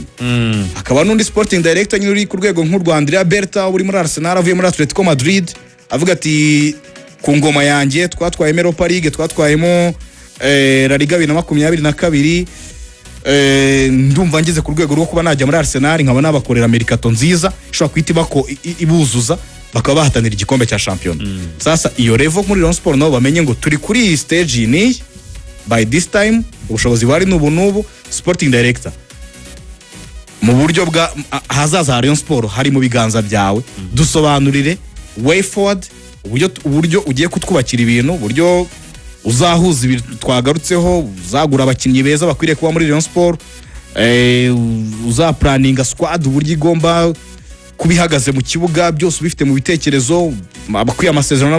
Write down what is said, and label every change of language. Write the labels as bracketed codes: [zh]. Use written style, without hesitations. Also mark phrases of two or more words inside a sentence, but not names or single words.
[rw] Akaba n'undi [en] sporting director [rw] nyine uri ku rwego nk'u Andrea Berta uri muri Arsenal avuye muri Atletico Madrid avuga ati ku ngoma yanjye twatwaye Europa League twatwayemo La Liga 2022 ndumva ngeze ku rwego rwo kuba najya muri Arsenal nkaba nabakorera mercato nziza ishobora kwita bako ibuzuza bakaba bahatanira igikombe cya champion. Sasa iyo level muri Rayon Sport nabo bamenye ngo turi kuri iyi stage ni [en] by this time [rw] ubushobozi bari n'ubu [en] sporting director [rw] mu buryo bwa hazaza Rayon Sport hari mu biganza byawe dusobanurire [en] way forward [rw] uburyo ugiye kutwubakira ibintu uburyo uzahuza ibi twagarutseho, uzagura abakinnyi beza bakwiriye kuba muri Rayon Sport, uzaplaninga squad uburyo igomba kubihagaze mu kibuga, byose ubifite mu bitekerezo, abakwiye amasezerano